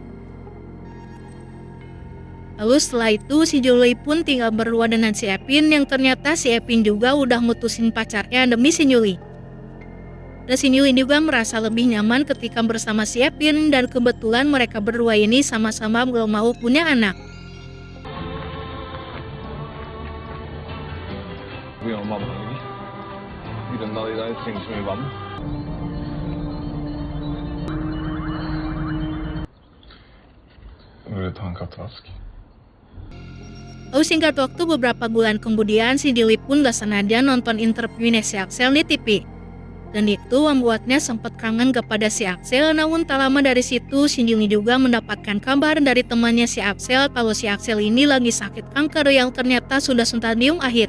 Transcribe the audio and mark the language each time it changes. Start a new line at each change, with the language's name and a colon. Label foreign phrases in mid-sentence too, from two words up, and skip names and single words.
Indonesian: Lalu setelah itu si Julie pun tinggal berdua dengan si Epin, yang ternyata si Epin juga udah mutusin pacarnya demi si Julie. Dan si Julie juga merasa lebih nyaman ketika bersama si Epin, dan kebetulan mereka berdua ini sama-sama belum mau punya anak.
Norwegian: Vi har vannhager. Grunnen av de der trenger så mye vann. Vil du ta en kattevask?
Indonesian: Lalu singkat waktu beberapa bulan kemudian, si Julie pun gak sengaja nonton interviewnya si Axel di TV. Dan itu membuatnya sempat kangen kepada si Axel. Namun tak lama dari situ, Shin Jung-hee juga mendapatkan kabar dari temannya si Axel kalau si Axel ini lagi sakit kanker yang ternyata sudah stadium akhir.